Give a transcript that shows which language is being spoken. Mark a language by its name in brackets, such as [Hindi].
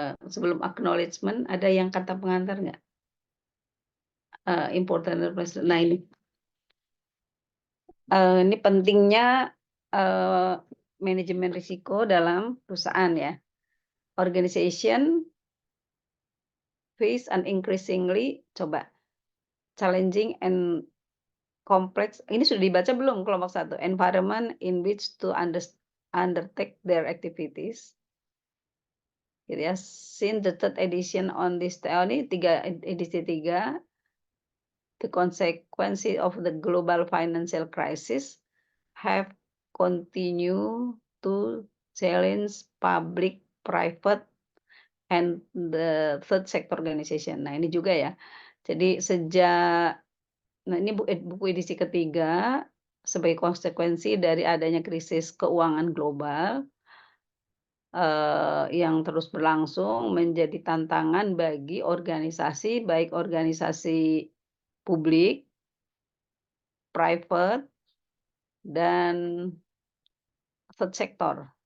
[Indonesian] Sebelum acknowledgement ada yang kata pengantar nggak? Important. Nah ini pentingnya manajemen risiko dalam perusahaan ya. [English] Organization face an increasingly challenging and complex. [Indonesian] Ini sudah dibaca belum kelompok 1? [English] Environment in which to undertake their activities. [Indonesian] Gitu ya. [English] Since the third edition on this [Indonesian] ini edisi 3, [English] the consequences of the global financial crisis have continued to challenge public, private, and the third sector organization. [Indonesian] Nah, ini juga ya. Jadi ini buku edisi ketiga sebagai konsekuensi dari adanya krisis keuangan global yang terus berlangsung menjadi tantangan bagi organisasi, baik organisasi publik, private, dan third sector.